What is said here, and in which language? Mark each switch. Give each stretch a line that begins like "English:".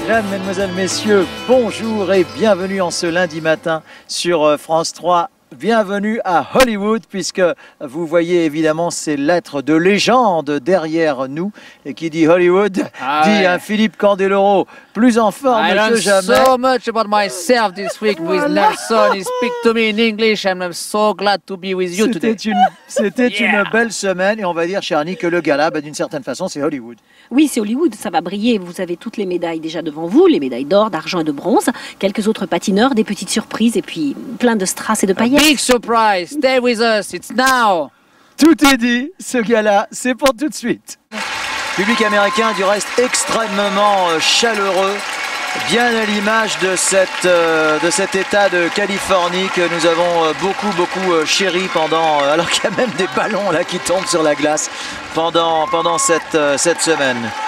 French: mesdemoiselles, messieurs, bonjour et bienvenue en ce lundi matin sur France 3. Bienvenue à Hollywood, puisque vous voyez évidemment ces lettres de légende derrière nous. Et qui dit Hollywood dit un Philippe Candeloro plus en forme que jamais.
English: I learned so much about myself this week with Nelson. He speak to me in English and I'm so glad to be with you today.
French: C'était une belle semaine et on va dire, cher Annie, que le gala, d'une certaine façon, c'est Hollywood. Oui, c'est Hollywood, ça va briller. Vous avez toutes les médailles déjà devant vous, les médailles d'or, d'argent et de bronze, quelques autres patineurs, des petites surprises et puis plein de strass et de paillettes.
English: Big surprise, stay with us, it's now.
French: Tout est dit, ce gala, c'est pour tout de suite. Public américain, du reste, extrêmement chaleureux, bien à l'image de cet état de Californie que nous avons beaucoup chéri pendant, alors qu'il y a même des ballons là qui tombent sur la glace pendant cette semaine.